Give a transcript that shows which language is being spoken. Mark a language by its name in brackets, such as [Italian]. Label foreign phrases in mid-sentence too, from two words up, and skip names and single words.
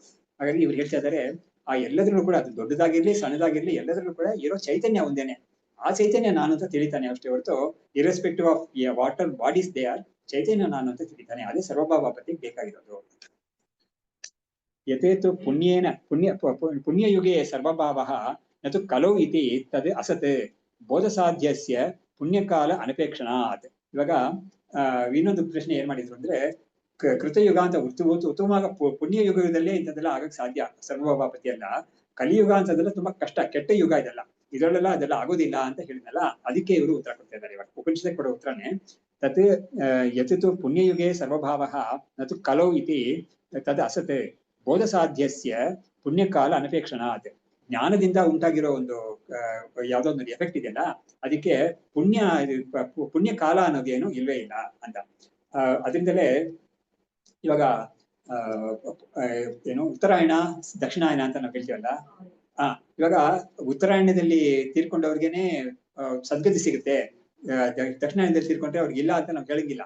[Kannada] ಹಾಗಾಗಿ ಇವ್ರು ಹೇಳ್ತಾ ಇದ್ದಾರೆ ಆ ಎಲ್ಲದರಲ್ಲೂ ಕೂಡ, ಅದು ದೊಡ್ಡದಾಗಿರ್ಲಿ ಸಣ್ಣದಾಗಿರ್ಲಿ ಎಲ್ಲದರಲ್ಲೂ ಕೂಡ ಇರೋ ಚೈತನ್ಯ ಒಂದೇನೆ. ಆ ಚೈತನ್ಯ ನಾನು ಅಂತ ತಿಳಿತಾನೆ ಅಷ್ಟೇ ಹೊರತು [English] irrespective of water bodies they are, [Kannada] ಚೈತನ್ಯ ನಾನು ಅಂತ ತಿಳಿತಾನೆ. ಅದೇ ಸರ್ವಭಾವ ಪತಿಗೆ ಬೇಕಾಗಿರೋದು. [Sanskrit] ಯಥೇತು ಪುಣ್ಯೇನ ಪುಣ್ಯಯುಗೆ ಸರ್ವಭಾವಃ ನತು ಕಲೌ ಇತಿ ತದ್ ಅಸತ್ ಬೋಧಸಾಧ್ಯಸ್ಯ ಪುಣ್ಯಕಾಲ ಅನಪೇಕ್ಷಣಾತ್. [Kannada] ಇವಾಗ ಇನ್ನೊಂದು ಪ್ರಶ್ನೆ ಏನ್ ಮಾಡಿದ್ರು ಅಂದ್ರೆ, ಕೃತಯುಗ ಅಂತ ಉತ್ತಮವಾಗ ಪುಣ್ಯ ಯುಗದಲ್ಲೇ ಇಂಥದ್ದೆಲ್ಲ ಆಗಕ್ ಸಾಧ್ಯ, ಸರ್ವಭಾವಪತಿ ಅಲ್ಲ. ಕಲಿಯುಗ ಅಂತದೆಲ್ಲ ತುಂಬಾ ಕಷ್ಟ, ಕೆಟ್ಟ ಯುಗ ಇದೆಲ್ಲ, ಇದರಲ್ಲೆಲ್ಲ ಅದೆಲ್ಲ ಆಗೋದಿಲ್ಲ ಅಂತ ಹೇಳಿದ್ನಲ್ಲ. ಅದಕ್ಕೆ ಇವರು ಉತ್ತರ ಕೊಡ್ತಾ ಇದ್ದಾರೆ ಇವಾಗ. ಉಪನಿಷತ್ ಕೊಡೋ ಉತ್ತರನೇ [Sanskrit] ತತ್ ಯಥೇತು ಪುಣ್ಯಯುಗೆ ಸರ್ವಭಾವಃ ನತು ಕಲೌ ಇತಿ ತದ್ ಅಸತ್ ಬೋಧಸಾಧ್ಯಸ್ಯ ಪುಣ್ಯಕಾಲ ಅನಪೇಕ್ಷಣಾತ್. [Kannada] ಜ್ಞಾನದಿಂದ ಉಂಟಾಗಿರೋ ಒಂದು ಯಾವ್ದೋ ಒಂದು ಎಫೆಕ್ಟ್ ಇದೆಯಲ್ಲ, ಅದಕ್ಕೆ ಪುಣ್ಯ ಕಾಲ ಅನ್ನೋದೇನು ಇಲ್ವೇ ಇಲ್ಲ ಅಂತ. ಅದರಿಂದಲೇ ಇವಾಗ ಏನು ಉತ್ತರಾಯಣ ದಕ್ಷಿಣಾಯನ ಅಂತ ನಾವು ಹೇಳ್ತೀವಲ್ಲ, ಇವಾಗ ಉತ್ತರಾಯಣದಲ್ಲಿ ತೀರ್ಕೊಂಡವ್ರಿಗೇನೆ ಸದ್ಗತಿ ಸಿಗುತ್ತೆ, ದಕ್ಷಿಣಾಯನದಲ್ಲಿ ತೀರ್ಕೊಂಡ್ರೆ ಅವ್ರಿಗೆ ಇಲ್ಲ ಅಂತ ನಾವು ಹೇಳಂಗಿಲ್ಲ.